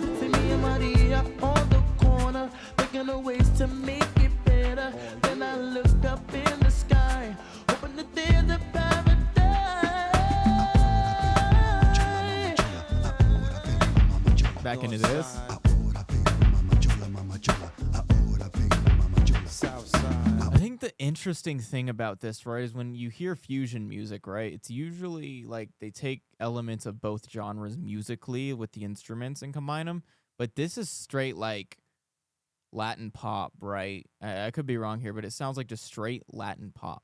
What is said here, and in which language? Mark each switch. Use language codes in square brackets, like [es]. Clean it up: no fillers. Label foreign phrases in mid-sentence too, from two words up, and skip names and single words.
[en] See me and Maria on the corner, thinking of ways to make it better. Then I look up in the sky, hoping that there's a paradise. Back into this. [es] Ahora vengo, mama chola, mama chola. Ahora vengo, mama chola. [en] Southside. I think the interesting thing about this, right, is when you hear fusion music, right, it's usually like they take elements of both genres musically with the instruments and combine them. But this is straight like Latin pop, right? I could be wrong here, but it sounds like just straight Latin pop.